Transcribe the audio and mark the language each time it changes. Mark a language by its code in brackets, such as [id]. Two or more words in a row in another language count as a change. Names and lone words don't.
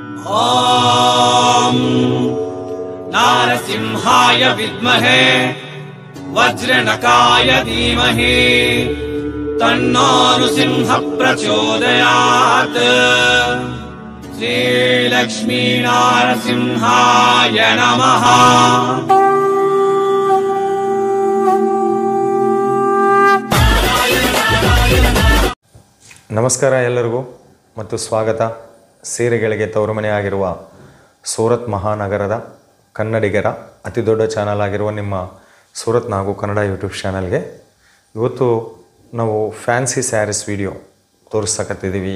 [sa] ॐ नारसिंहाय विद्महे वज्रनकाय धीमहि तन्नो नृसिंहः प्रचोदयात्। श्रीलक्ष्मी नारसिंहाय नमः। [kn] ನಮಸ್ಕಾರ ಎಲ್ಲರಿಗೂ ಮತ್ತು ಸ್ವಾಗತ. ಸೀರೆಗಳಿಗೆ ತವರುಮನೆ ಆಗಿರುವ ಸೂರತ್ ಮಹಾನಗರದ ಕನ್ನಡಿಗರ ಅತಿ ದೊಡ್ಡ ಚಾನಲ್ ಆಗಿರುವ ನಿಮ್ಮ ಸೂರತ್ ನಾಗು ಕನ್ನಡ ಯೂಟ್ಯೂಬ್ ಚಾನಲ್ಗೆ ಇವತ್ತು ನಾವು ಫ್ಯಾನ್ಸಿ ಸ್ಯಾರೀಸ್ ವಿಡಿಯೋ ತೋರಿಸ್ತಕ್ಕಂತಿದ್ದೀವಿ.